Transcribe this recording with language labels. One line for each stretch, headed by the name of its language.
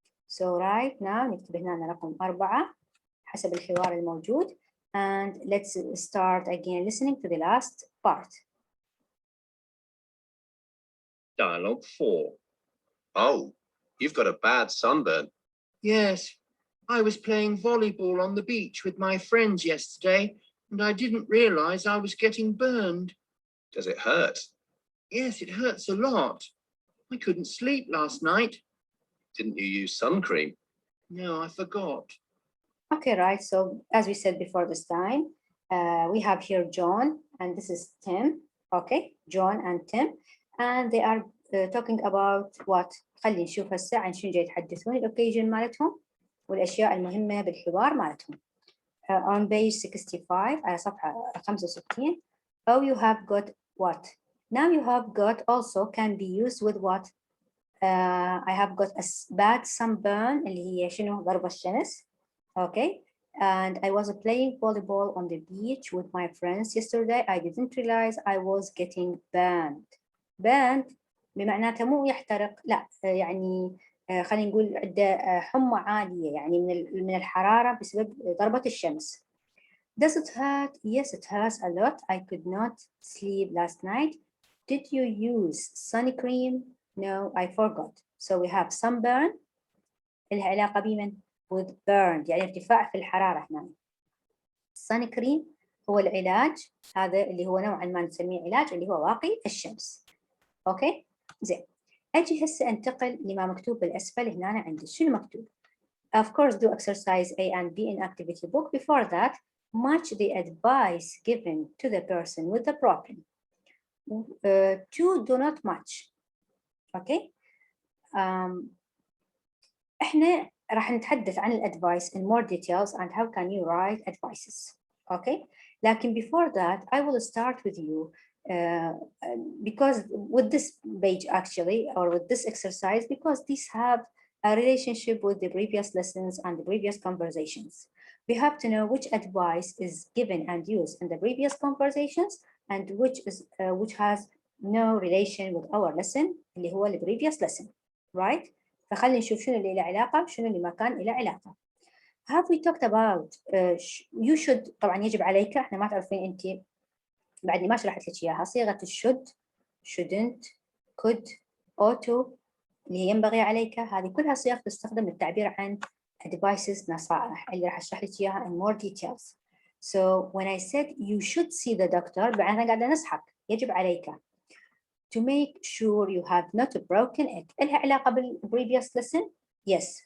English: So right now
Arabic: نكتب هنا رقم 4 حسب الحوار الموجود.
English: And let's start again listening to the last part. Dialogue 4. Oh, you've got a bad sunburn. Yes, I was playing volleyball on the beach with my friends yesterday, and I didn't realize I was getting burned. Does it hurt? Yes, it hurts a lot. I couldn't sleep last night. Didn't you use sun cream? No, I forgot. Okay, right. So as we said before this time, we have here John and this is Tim. Okay, John and Tim, and they are talking about what؟
Arabic: خلينا نشوف هسه عن شنو جاي يتحدثون، الأوكيجن مالتهم والأشياء المهمة بالحوار مالتهم.
English: On page 65
Arabic: على صفحة 65.
English: Oh, you have got what? Now you have got also can be used with what? I have got a bad sunburn
Arabic: اللي هي شنو؟ ضرب الشمس.
English: Okay, and I was playing volleyball on the beach with my friends yesterday. I didn't realize I was getting burned.
Arabic: Burned بمعناتها مو يحترق، لا يعني خلينا نقول عنده حمى عالية يعني من الحرارة بسبب ضربة الشمس.
English: Does it hurt? Yes, it hurts a lot. I could not sleep last night. Did you use sun cream? No, I forgot. So we have sunburn
Arabic: لها علاقة بمن؟
English: with burned
Arabic: يعني ارتفاع في الحرارة هنا. sun cream هو العلاج، هذا اللي هو نوعا ما نسميه علاج اللي هو واقي الشمس. اوكي زين، اجي هسه انتقل لما مكتوب بالاسفل هنا عندي. شنو مكتوب؟
English: Of course do exercise A and B in activity book. Before that, match the advice given to the person with the problem. Two do not match.
Arabic: اوكي احنا راح نتحدث عن الادفايس
English: in more details and how can you write advices. Okay, لكن before that I will start with you because with this page actually or with this exercise because these have a relationship with the previous lessons and the previous conversations. We have to know which advice is given and used in the previous conversations and which has no relation with our lesson
Arabic: اللي هو
English: the previous lesson, right?
Arabic: فخلينا نشوف شنو اللي له علاقة
English: وشنو اللي ما كان له علاقة. have we talked about you should؟
Arabic: طبعا يجب عليك، احنا ما تعرفين انت بعدني ما شرحت لك اياها. صيغة should shouldn't could ought to اللي هي ينبغي عليك، هذه كلها صيغ تستخدم للتعبير عن advices نصائح اللي راح اشرح لك اياها
English: in more details. So when I said you should see the doctor
Arabic: بعدها قاعدة نصحك يجب عليك
English: to make sure you have not broken it.
Arabic: إلها علاقة بال
English: previous lesson؟ Yes.